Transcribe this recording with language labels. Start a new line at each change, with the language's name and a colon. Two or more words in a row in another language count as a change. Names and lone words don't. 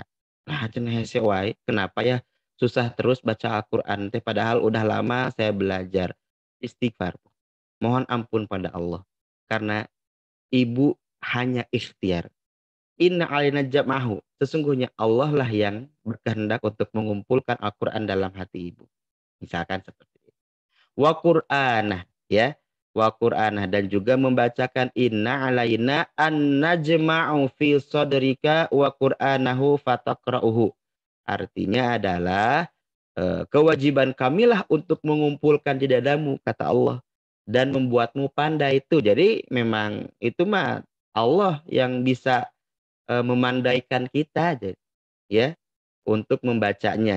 Indonesian: Nah,
Sundanese: cenah hesewe,
Indonesian: kenapa ya susah terus baca Al-Quran teh, padahal udah lama saya belajar. Istighfar, mohon ampun pada Allah, karena ibu hanya ikhtiar.
Arabic: Inna alina jam'ahu,
Indonesian: sesungguhnya Allah lah yang berkehendak untuk mengumpulkan Al-Quran dalam hati ibu. Misalkan seperti itu.
Arabic: Wa Qur'anah, ya, wa Qur'anah,
Indonesian: dan juga membacakan
Arabic: inna alaina an najma'u fi sadrika wa Qur'anahu fataqra'uhu.
Indonesian: Artinya adalah kewajiban kamilah untuk mengumpulkan di dadamu, kata Allah, dan membuatmu pandai itu. Jadi memang
Sundanese: itu mah
Indonesian: Allah yang bisa memandaikan kita, ya, untuk membacanya.